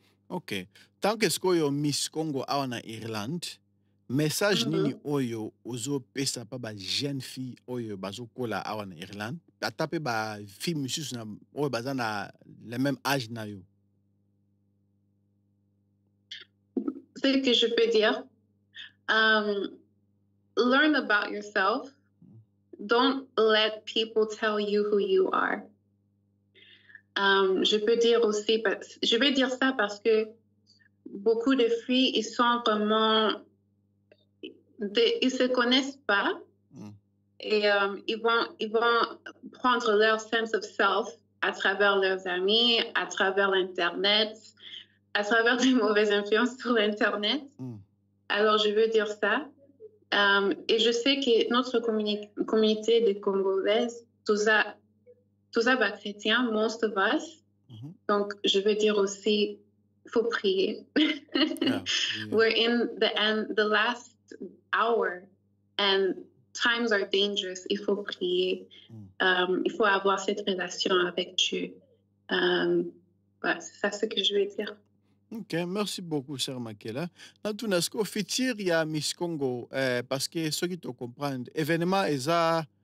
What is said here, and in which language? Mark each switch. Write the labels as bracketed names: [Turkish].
[Lingala] Okay. [French] Tant que [Lingala] yo Miss Congo awa na Irlande, message nini oyo ozo pesa pa ba jeune fille oyo bazo kola awa na Irlande, atape ba fille mususu na oyo baza na [French] le même âge [Lingala] na yo? [French] Ce que je peux dire, [English] learn about yourself. Don't let people tell you who you are. [French] Je peux dire aussi, je vais dire ça parce que beaucoup de filles, ils sont vraiment, ils se connaissent pas et ils vont prendre leur [English] sense of self [French] à travers leurs amis, à travers l'Internet, à travers des mauvaises influences sur l'Internet. Alors, je veux dire ça. Et je sais que notre communauté de Congolaises, tout ça chrétien, [English] most of us. [French] Donc, je veux dire aussi, il faut prier. [English] We're in the last hour, and times are dangerous. [French] Il faut prier. Il faut avoir cette relation avec Dieu. C'est ça ce que je veux dire. Ok, merci beaucoup, Sœur Makela. Dans tout ce futur, il y a Miss Congo, parce que ceux qui te comprennent, événement, ils ont